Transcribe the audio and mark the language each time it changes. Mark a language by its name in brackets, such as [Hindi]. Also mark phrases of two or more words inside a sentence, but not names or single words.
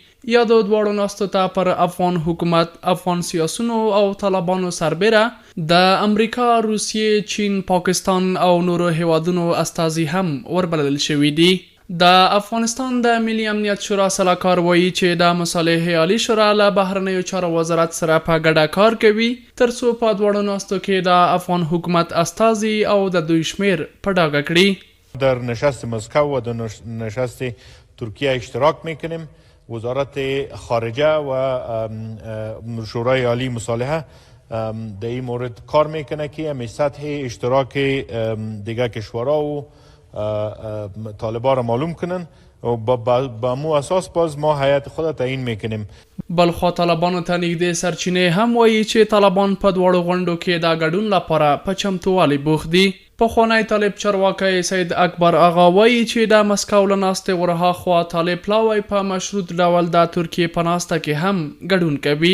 [Pashto] یادو دواړو ناستو ته پر افغان حکومت، افغان سیاسونو او طالبانو سربیره د امریکا، روسیې، چین، پاکستان او نورو هیوادونو استازي هم وربلل شوي دي. د افغانستان د ملي امنیت شورا سلاکار وایي چې د مصالحې عالی شورا له بهرنیو چارو وزارت سره په ګډه کار کوي ترڅو په دواړو ناستو کې د افغان حکومت استازي او د دوی شمیر په ډاګه کړي. [Persian] در نشست مسکو و در نشست ترکیه اشتراک میکنیم. وزارت خارجه و شورای عالی مصالحه در این مورد کار میکنه که همین سطح اشتراک دیگه کشورها و طالبان را معلوم کنن و با مو اساس باز ما هیئت خود تعیین میکنیم. [Pashto] بلخوا طالبانو ته نږدې سرچینې هم وایي چې طالبان په دواړو غونډو کې د ګډون لپاره په چمتووالي بوخت دي. پخوانی طالب چارواکی سید اکبر آغا وایي چې د مسکو له ناستې ورهاخوا طالب پلاوی په مشروط ډول د ترکیې په ناسته کې هم ګډون کوي.